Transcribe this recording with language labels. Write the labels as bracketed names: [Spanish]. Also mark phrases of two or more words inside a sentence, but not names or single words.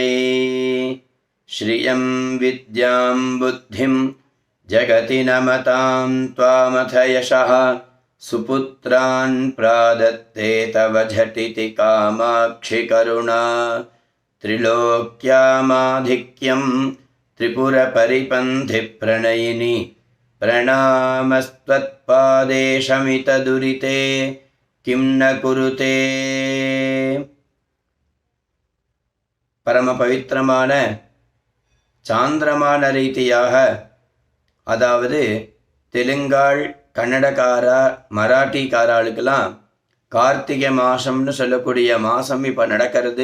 [Sanskrit] श्रियं विद्यां बुद्धिं जगति नमतां त्वामथ यशः सुपुत्रान् प्रादत्ते तव झटिति कामाक्षि करुणा। त्रिलोक्यामाधिक्यं त्रिपुरपरिपन्थि प्रणयिनि प्रणामस्त्वत्पादे शमितदुरिते किं न कुरुते। [Tamil] பரம பவித்திரமான சாந்திரமான ரீதியாக, அதாவது தெலுங்காள், கன்னடக்காரா, மராட்டிக்காராளுக்கெல்லாம் கார்த்திகை மாதம்னு சொல்லக்கூடிய மாதம் இப்போ நடக்கிறது.